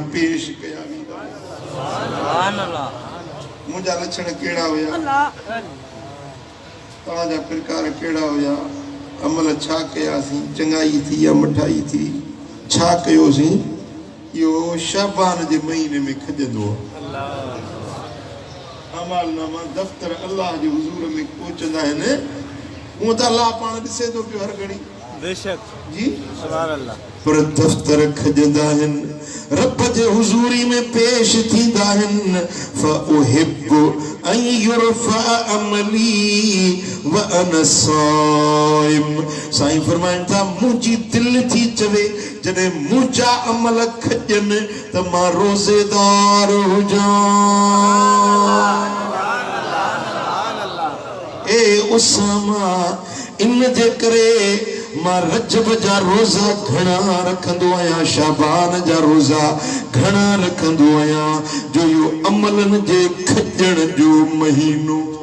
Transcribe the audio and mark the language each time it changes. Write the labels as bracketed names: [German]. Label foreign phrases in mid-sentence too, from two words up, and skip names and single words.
[Sindhi] पेश कया वेंदा आहिनि [Arabic] سبحان الله [Sindhi] मुंहिंजा लक्षण कहिड़ा हुया तव्हांजा प्रकार कहिड़ा हुया अमल छा कयासीं चङाई थी या मठाई थी छा कयोसीं इहो शाबान जे महीने में खजंदो आहे अमालनामा दफ़्तर अल्लाह जे हुज़ूर में पहुचंदा आहिनि हूअं त अल्लाह पाण ॾिसे थो पियो हर घड़ी बेशक जी [Arabic] سبحان الله [Sindhi] पर दफ्तर खजंदा आहिनि रब जे हुज़ूरी में पेश थींदा आहिनि [Arabic] فأحب أن يرفع عملي وأنا صائم [Sindhi] साईं फरमाइनि था मुंहिंजी दिलि थी चवे जॾहिं मुंहिंजा अमल खजनि त मां रोज़ेदार हुजां ए उसामा इन जे करे मां रजब जा रोज़ा घणा रखंदो आहियां शाबान जा रोज़ा घणा रखंदो आहियां जो यो अमलन जे खजण जो महीनो